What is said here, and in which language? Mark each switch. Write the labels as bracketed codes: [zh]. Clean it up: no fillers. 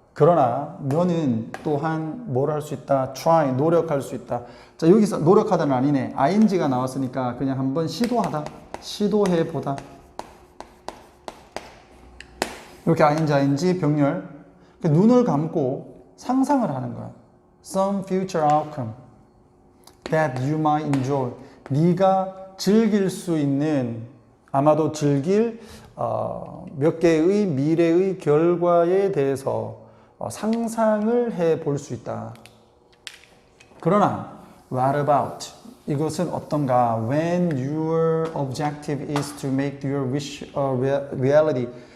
[ko] 그러나 너는 또한 뭘 할 수 있다? try, 노력할 수 있다. 자, 여기서 노력하다는 아니네. ing가 나왔으니까 그냥 한번 시도하다. 시도해보다. 이렇게 ing, 병렬. 눈을 감고 상상을 하는 거야. [en] Some future outcome that you might enjoy. [ko] 네가 즐길 수 있는, 아마도 즐길 몇 개의 미래의 결과에 대해서 상상을 해 볼 수 있다. 그러나 [en] what about? [ko] 이것은 어떤가? [en] When your objective is to make your wish a reality.